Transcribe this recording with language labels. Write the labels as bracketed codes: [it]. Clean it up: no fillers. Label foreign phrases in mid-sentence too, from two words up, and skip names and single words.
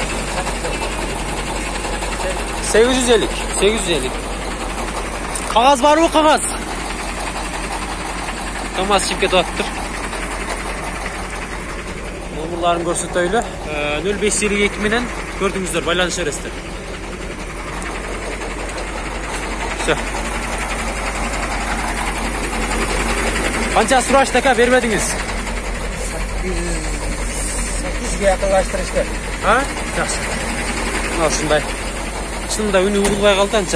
[ky] 850, 850. Кагаз барбы, кагаз? КамАЗ чип кетип атыптыр. Номерларын көрсөтөйлү. 0552 менен көрдүңүздөр, байланыша бересиздер. Все. [uz] Qancha surashdi aka, bermadingiz? 8'ga yaqinlashtirishdi. Ha? Yaxshi. Mana shunday. Shunda uni urilmay qoldi ancha.